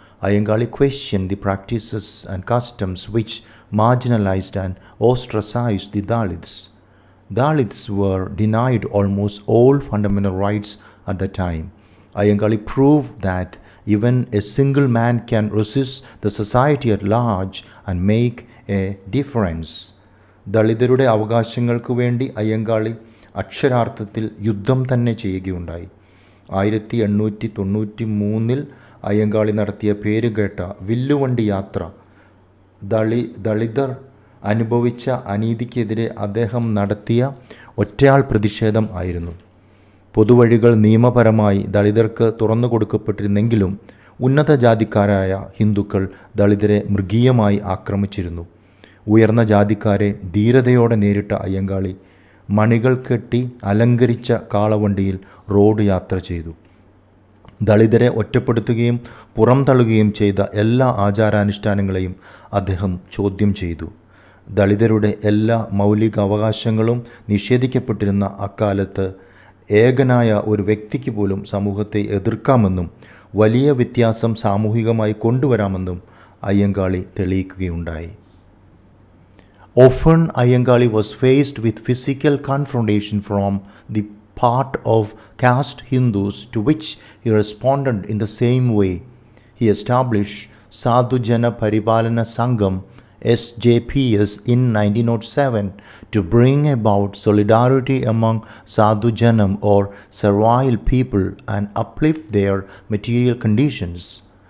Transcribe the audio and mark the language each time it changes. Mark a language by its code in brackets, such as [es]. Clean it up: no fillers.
[en] Ayyankali questioned the practices and customs which marginalized and ostracized the Dalits. Dalits were denied almost all fundamental rights at the time. Ayyankali proved that even a single man can resist the society at large and make a difference. [ml] ദളിതരുടെ അവകാശങ്ങൾക്ക് വേണ്ടി അയ്യങ്കാളി അക്ഷരാർത്ഥത്തിൽ യുദ്ധം തന്നെ ചെയ്യുകയുണ്ടായി. 1893 അയ്യങ്കാളി നടത്തിയ പേരുകേട്ട വില്ലുവണ്ടി യാത്ര ദളിതർ അനുഭവിച്ച അനീതിക്കെതിരെ അദ്ദേഹം നടത്തിയ ഒറ്റയാൾ പ്രതിഷേധം ആയിരുന്നു. പൊതുവഴികൾ നിയമപരമായി ദളിതർക്ക് തുറന്നു കൊടുക്കപ്പെട്ടിരുന്നെങ്കിലും ഉന്നത ജാതിക്കാരായ ഹിന്ദുക്കൾ ദളിതരെ മൃഗീയമായി ആക്രമിച്ചിരുന്നു. ഉയർന്ന ജാതിക്കാരെ ധീരതയോടെ നേരിട്ട അയ്യങ്കാളി മണികൾ കെട്ടി അലങ്കരിച്ച കാളവണ്ടിയിൽ റോഡ് യാത്ര ചെയ്തു. ദളിതരെ ഒറ്റപ്പെടുത്തുകയും പുറംതള്ളുകയും ചെയ്ത എല്ലാ ആചാരാനുഷ്ഠാനങ്ങളെയും അദ്ദേഹം ചോദ്യം ചെയ്തു. ദളിതരുടെ എല്ലാ മൗലിക അവകാശങ്ങളും നിഷേധിക്കപ്പെട്ടിരുന്ന അക്കാലത്ത് ഏകനായ ഒരു വ്യക്തിക്ക് പോലും സമൂഹത്തെ എതിർക്കാമെന്നും വലിയ വ്യത്യാസം സാമൂഹികമായി കൊണ്ടുവരാമെന്നും Ayyankali തെളിയിക്കുകയുണ്ടായി. [en] Often, Ayyankali was faced with physical confrontation from the part of caste Hindus, to which he responded in the same way. He established Sadhu Jana Paripalana Sangam SJPS in 1907 to bring about solidarity among Sadhu Janam or servile people and uplift their material conditions.